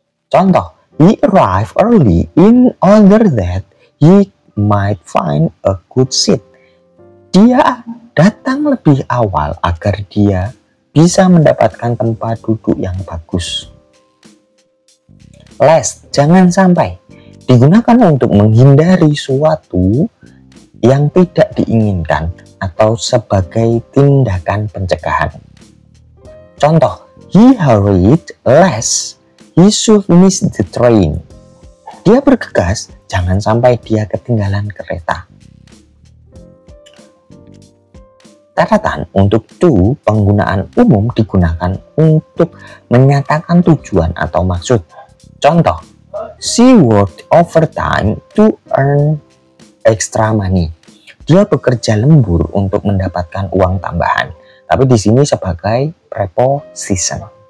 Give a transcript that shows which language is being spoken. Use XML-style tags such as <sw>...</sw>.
<en>Contoh, he arrived early in order that he might find a good seat.</en> <id>Dia datang lebih awal agar dia bisa mendapatkan tempat duduk yang bagus. Lest, jangan sampai, digunakan untuk menghindari suatu yang tidak diinginkan atau sebagai tindakan pencegahan.</id> <en>Contoh, he hurried lest he should miss the train.</en> <id>Dia bergegas, jangan sampai dia ketinggalan kereta. Catatan untuk to, penggunaan umum digunakan untuk menyatakan tujuan atau maksud.</id> <en>Contoh, she worked overtime to earn extra money.</en> <id>Dia bekerja lembur untuk mendapatkan uang tambahan, tapi di sini sebagai preposition.</id>